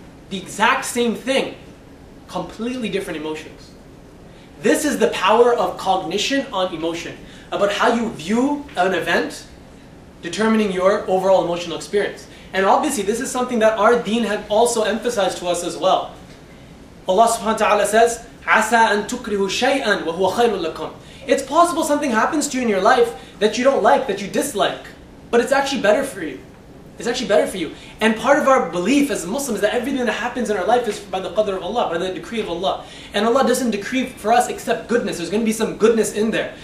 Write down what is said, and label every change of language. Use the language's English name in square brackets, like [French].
[English] The exact same thing, completely different emotions. This is the power of cognition on emotion, about how you view an event, determining your overall emotional experience. And obviously this is something that our deen had also emphasized to us as well. Allah subhanahu wa ta'ala says, [Arabic] عَسَىٰ أَن تُكْرِهُ شَيْئًا وَهُوَ خَيْرٌ لَكُمْ. [English] It's possible something happens to you in your life that you don't like, that you dislike, but it's actually better for you. It's actually better for you. And part of our belief as Muslims is that everything that happens in our life is by the qadr of Allah, by the decree of Allah. And Allah doesn't decree for us except goodness. There's going to be some goodness in there.